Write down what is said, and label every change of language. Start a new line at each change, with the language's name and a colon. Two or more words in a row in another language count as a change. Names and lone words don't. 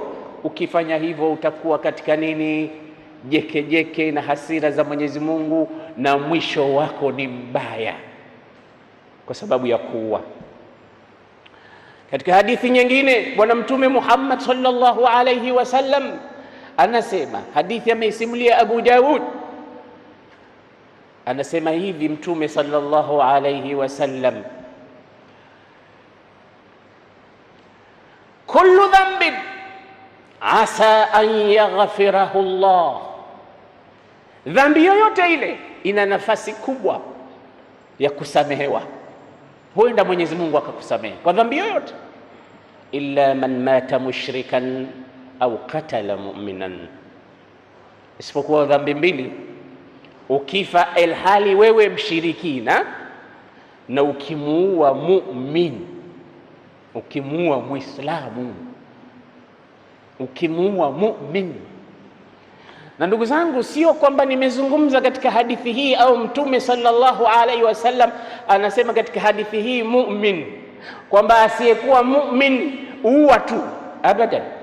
Swahili: Ukifanya hivyo utakuwa katika nini? Jeke na hasira za Mwenyezi Mungu, na mwisho wako ni mbaya kwa sababu ya kuua. Katika hadithi nyingine Bwana Mtume Muhammad
Arabic: صلى الله عليه وسلم
Swahili: anasema, hadithi ameisimulia Abu Daud, anasema hivi Mtume
Arabic: صلى الله عليه وسلم, كل ذنب عسى أن يغفره الله,
Swahili: dhambi yoyote ile ina nafasi kubwa ya kusamehewa, huenda Mwenyezi Mungu akakusamehe kwa dhambi yoyote,
Arabic: إلا من مات مشركا أو قتل مؤمنا,
Swahili: isipokuwa dhambi mbili. Ukifa ilhali wewe mshirikina na ukimuua mu'min, ukimuua muislamu, ukimuua mu'min. Na ndugu zangu, sio kwamba nimezungumza katika hadithi hii au Mtume
Arabic: صلى الله عليه وسلم
Swahili: anasema katika hadithi hii mu'min kwamba asiyekuwa mu'min uua tu, abadan.